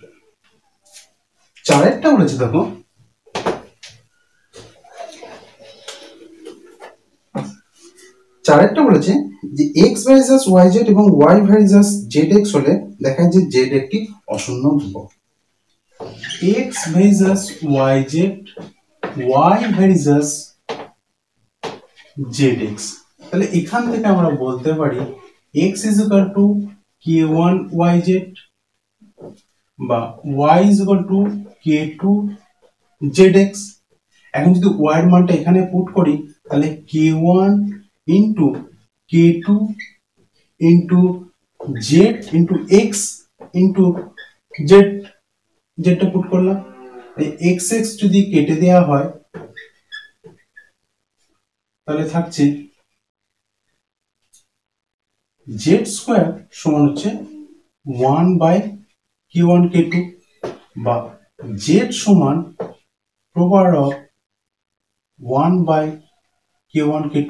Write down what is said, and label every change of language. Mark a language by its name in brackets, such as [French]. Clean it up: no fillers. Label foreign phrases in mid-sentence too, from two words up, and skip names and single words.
[Bangla] 4টা বলেছে দেখো, 4টা বলেছে যে x ভার্সাস yz এবং y ভার্সাস zx হলে দেখা যায় যে z একটি অশূন্য ধ্রুবক। x ভার্সাস yz y ভেরিসাস zx, তাহলে এখান থেকে আমরা বলতে পারি [English] x is equal to k1 yz [Bangla] বা [English] y is equal to k2 zx। [Bangla] এখন যদি y এর মানটা এখানে পুট করি তাহলে [English] k1 into k2 into z into x into z, [Bangla] যেটা পুট করলাম এই xx যদি কেটে দেওয়া হয় তাহলে থাকছে z স্কয়ার সমান হচ্ছে 1 বাই k1 k2 বা z সমান [English] proper of [Bangla] 1 বাই k1 k2।